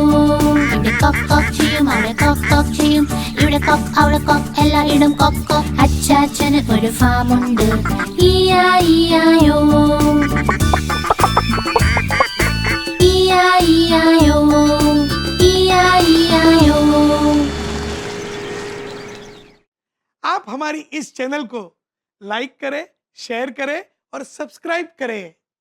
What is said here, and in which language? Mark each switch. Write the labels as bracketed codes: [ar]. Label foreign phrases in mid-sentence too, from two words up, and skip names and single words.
[ml] ഇവിടെ കൊക്ക് കൊക്ക് ചെയ്യും അവിടെ കൊക്ക് കൊക്ക് ചെയ്യും ഇവിടെ കൊക്ക് അവിടെ കൊക്ക് എല്ലായിടം കൊക്ക് കൊക്ക് അച്ചാച്ചന് ഒരു ഫാമുണ്ട് ഇയായിയായോ ഇയായിയായോ ഇയായിയായോ [hi] आप हमारी इस चैनल को लाइक करें, शेयर करें और सब्सक्राइब करें।